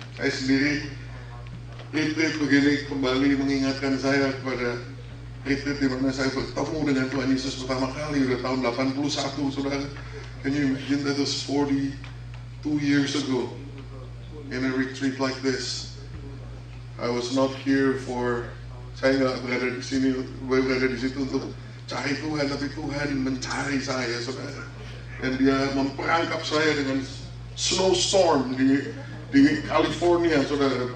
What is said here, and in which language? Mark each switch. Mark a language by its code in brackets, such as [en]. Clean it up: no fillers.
[id] Saya sendiri retreat begini kembali mengingatkan saya kepada retreat di mana saya bertemu dengan Tuhan Yesus pertama kali udah tahun 81, saudara. [en] Can you imagine that was 42 years ago in a retreat like this? I was not here for [id] Saya nggak berada di sini, berada di situ untuk cari Tuhan, tapi Tuhan mencari saya, saudara. Dan Dia memperangkap saya dengan snowstorm di California, saudara.